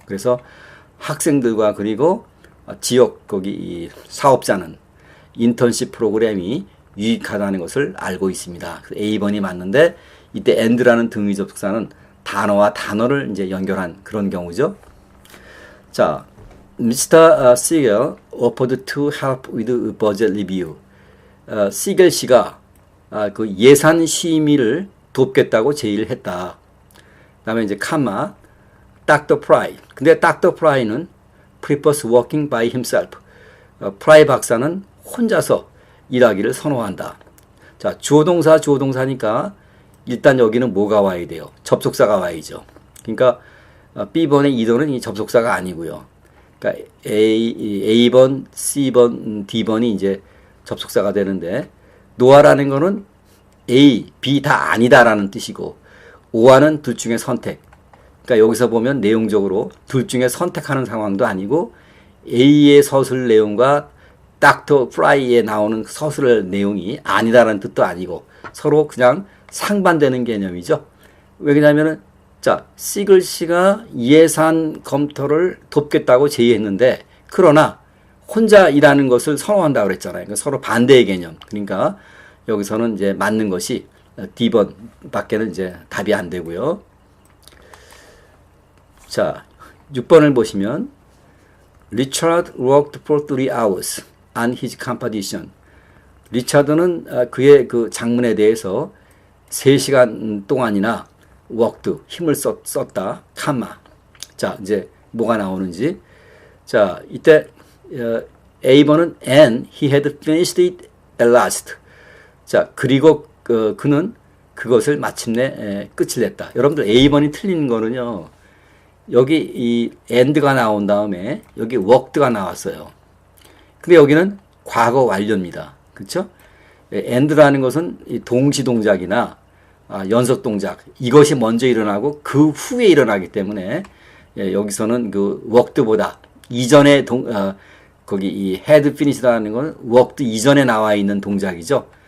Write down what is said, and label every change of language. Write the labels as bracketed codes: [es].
[ko] 그래서 학생들과 그리고 지역 거기 이 사업자는 인턴십 프로그램이 유익하다는 것을 알고 있습니다. A번이 맞는데 이때 and라는 등위 접속사는 단어와 단어를 이제 연결한 그런 경우죠. 자, Mr. [en] Siegel offered to help with budget review. [ko] 시겔 씨가 그 예산 심의를 돕겠다고 제의를 했다. 그다음에 이제 카마 Dr. Fry. 근데 Dr. [en] Fry는 prefers working by himself. [ko] 프라이 박사는 혼자서 일하기를 선호한다. 자, 주어동사 주어동사니까 일단 여기는 뭐가 와야 돼요? 접속사가 와야죠. 그러니까 B번의 이도는 이 접속사가 아니고요. 그러니까 A번, C번, D번이 이제 접속사가 되는데 노아라는 거는 A, B 다 아니다라는 뜻이고 오아는 둘 중에 선택. 그러니까 여기서 보면 내용적으로 둘 중에 선택하는 상황도 아니고 A의 서술 내용과 닥터 프라이에 나오는 서술 내용이 아니다라는 뜻도 아니고 서로 그냥 상반되는 개념이죠. 왜냐하면은 자, 시글 씨가 예산 검토를 돕겠다고 제의했는데 그러나 혼자 일하는 것을 선호한다고 그랬잖아요. 그러니까 서로 반대의 개념. 그러니까 여기서는 이제 맞는 것이 D번 밖에는 이제 답이 안 되고요. 자, 6번을 보시면 [en] Richard worked for 3 hours on his composition. [ko] 리차드는 그의 그 장문에 대해서 3시간 동안이나 worked, 힘을 썼다. 카마. 자, 이제 뭐가 나오는지. 자, 이때 A번은 [en] and he had finished it at last. [ko] 자, 그리고 그는 그것을 마침내 끝을 냈다. 여러분들 A번이 틀린 거는요. 여기 이 and가 나온 다음에 여기 worked가 나왔어요. 근데 여기는 과거 완료입니다. 그렇죠? and라는 것은 동시 동작이나 연속 동작 이것이 먼저 일어나고 그 후에 일어나기 때문에 여기서는 그 worked보다 이전에 거기 이 had finished라는 건 worked 이전에 나와 있는 동작이죠.